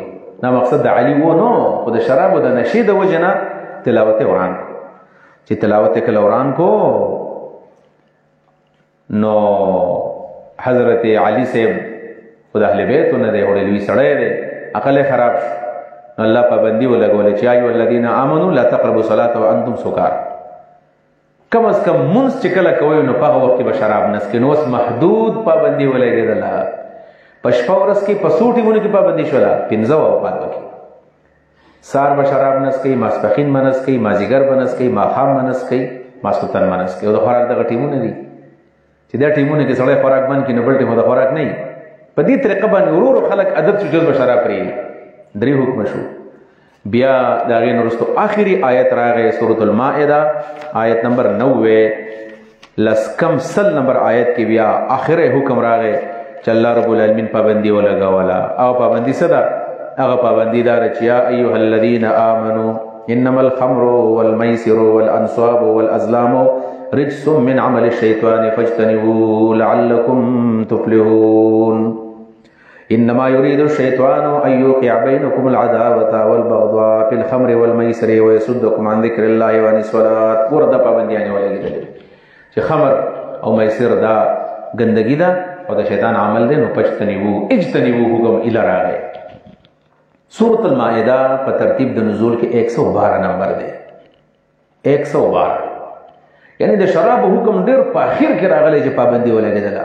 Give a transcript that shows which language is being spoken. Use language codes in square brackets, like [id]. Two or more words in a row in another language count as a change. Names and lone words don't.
[ps] دا مقصد د علي و نو، خو د شرابو د نشې د وجې نه تلاوت یې وران کو. چې تلاوت یې کله وران کو نو حضرت علی صاحب خو د اهل بیتو نه دی، وړې لوی سړی دی، عقل یې خراب شو. نو الله پابندي ولګوله چې [ar] یا ایها الذین آمنوا لا تقربوا الصلاة وانتم سکارى. [ps] کم از کم منځ چې کله کوئ نو په هغه وخت کې به شراب نه څکئ. نو اوس محدود پابندي ولګېدله. په شپه ورځ کې په څو ټیمونو کې پابندي شوله؟ 15 اوقات پکې. سهار به شراب نه څکئ، ماسپښین به نه څکئ، مازدیګر به نه څکئ، ماښام به نه څکئ، ماسخوتن به نه څکئ. او د خوراک دغه ټیمونه دي چې دا ټیمونه کې سړی خوراک بند کړي نو بل ټیم د خوراک نه وي. په دې طریقه باندې ورو ورو خلک عادت شو جز به شراب پرېږدي. 3 حکم شو. بیا د هغې نه وروسته آخري آیت راغی سورة المائده آیت نمبر 90 لسکم سل نمبر آیت کې بیا آخر حکم راغی چې الله [ar] رب العالمین [ps] پابندي ولګوله. او پابندي څه ده؟ هغه پابندي دا ده چې [ar] یا ایها الذین آمنوا انما الخمر والمیسر والانصاب والازلام رجس من عمل الشیطان فاجتنبوه لعلکم تفلحون. انما يريد الشيطان ان يوقع بينكم العداوه والبغضاء في الخمر والميسر ويصدكم عن ذكر الله وعن الصلاه. [ps] وردا پابندیانه ولګیدل چې خمر او میسر دا ګندګي ده او د شیطان عمل دی. نو پجتنبوه اجتنبوه حکم الی راغی. سورة المائده په ترتیب د نزول کې 112 نمبر دی. 112 یعنی د شراب حکم ډیر په اخر کې راغلی چې پابندي ولګیدله.